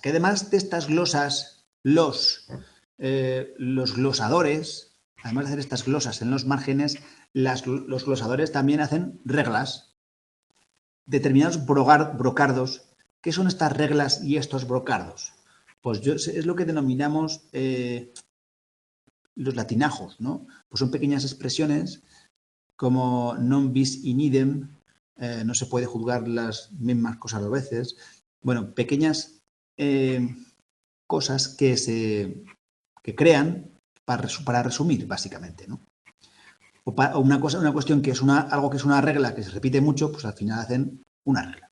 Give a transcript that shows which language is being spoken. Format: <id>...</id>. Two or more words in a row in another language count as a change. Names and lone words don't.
<es>Que además de estas glosas, los glosadores, además de hacer estas glosas en los márgenes, los glosadores también hacen reglas, determinados brocardos. ¿Qué son estas reglas y estos brocardos? Pues es lo que denominamos los latinajos, ¿no? Pues son pequeñas expresiones como</es> <la>non bis in idem,</la> <es>no se puede juzgar las mismas cosas a veces. Bueno, pequeñas cosas que crean para resumir, básicamente, ¿no? o una cuestión que es algo que es una regla que se repite mucho, pues al final hacen una regla.</es>